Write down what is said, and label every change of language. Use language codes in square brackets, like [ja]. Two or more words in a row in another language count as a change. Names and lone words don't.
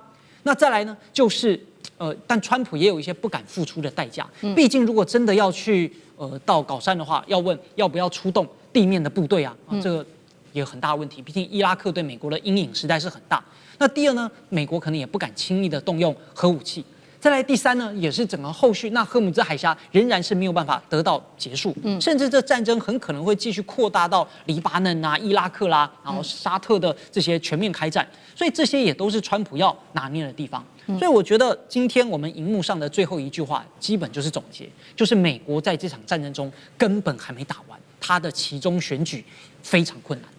[zh] 那再來呢，就是但川普也有一些不敢付出的代價。畢竟如果真的要去到高珊的話，要問要不要出動地面的部隊啊，這個也有很大的問題。畢竟伊拉克對美國的陰影實在是很大。那第二呢，美國可能也不敢輕易的動用核武器。再來第三呢，也是整個後續，那荷姆茲海峽仍然是沒有辦法得到結束，甚至這戰爭很可能會繼續擴大到黎巴嫩啊、伊拉克啦，然後沙特的這些全面開戰，所以這些也都是川普要拿捏的地方。所以我覺得今天我們熒幕上的最後一句話，基本就是總結，就是美國在這場戰爭中根本還沒打完，他的期中選舉非常困難。